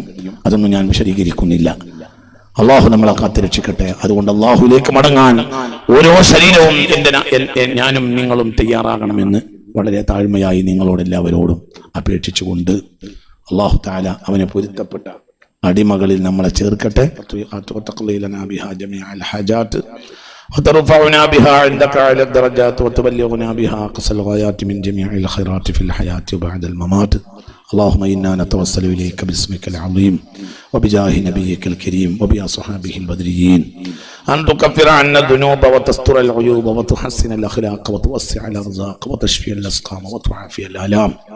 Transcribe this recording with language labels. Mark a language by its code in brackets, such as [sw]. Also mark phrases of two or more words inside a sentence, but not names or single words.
[ml] അതൊന്നും ഞാൻ വിശദീകരിക്കുന്നില്ല. അള്ളാഹു നമ്മളെ കാത്തിരക്ഷിക്കട്ടെ. അതുകൊണ്ട് അള്ളാഹുവിലേക്ക് മടങ്ങാൻ ഓരോ ശരീരവും ഞാനും നിങ്ങളും തയ്യാറാകണമെന്ന് വളരെ താഴ്മയായി നിങ്ങളോടെല്ലാവരോടും അപേക്ഷിച്ചുകൊണ്ട് അള്ളാഹു തആല അവനെ പൊരുത്തപ്പെട്ട അടിമകളിൽ നമ്മളെ ചേർക്കട്ടെ. [ar] وترفعنا بها عندك على الدرجات وتبلغنا بها أقصى الغايات من جميع الخيرات في الحياة وبعد الممات. اللهم إنا نتوسل إليك باسمك العظيم وبجاه نبيك الكريم وبأصحابه البدريين أن تكفر عنا الذنوب وتستر العيوب وتحسن الأخلاق وتوسع الأرزاق وتشفي الأسقام وتعافي الآلام